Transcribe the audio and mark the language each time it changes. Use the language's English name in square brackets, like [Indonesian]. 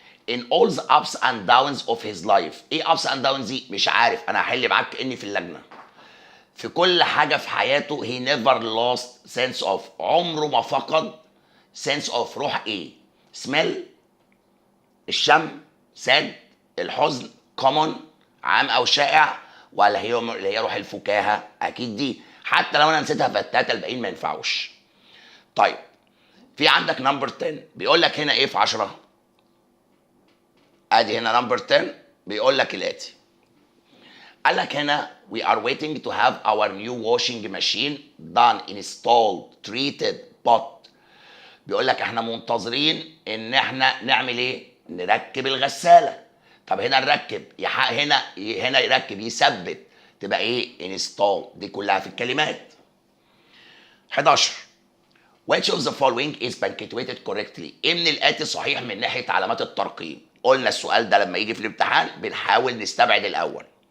[English] in all the ups and downs of his life. [Arabic] ايه [English] ups and downs [Arabic] دي؟ مش عارف، انا هحل معاك كاني في اللجنه. في كل حاجه في حياته [English] he never lost sense of. [Arabic] عمره ما فقد [English] sense of. [Arabic] روح ايه؟ smell الشم، sad الحزن، common عام او شائع، ولا هي اللي هي روح الفكاهه؟ اكيد دي، حتى لو انا نسيتها فالتلاته الباقيين ما ينفعوش. طيب في عندك نمبر 10 بيقول لك هنا ايه في 10؟ ادي هنا نمبر 10 بيقول لك الاتي. قال لك هنا [English] we are waiting to have our new washing machine done installed treated bought. [Arabic] بيقول لك احنا منتظرين ان احنا نعمل ايه؟ نركب الغساله. طب هنا نركب هنا يركب يثبت، تبقى ايه؟ انستال. دي كلها في الكلمات. 11. [English] which of the following is punctuated correctly. [Arabic] ايه من الاتي صحيح من ناحيه علامات الترقيم؟ قلنا السؤال ده لما يجي في الامتحان بنحاول نستبعد الاول.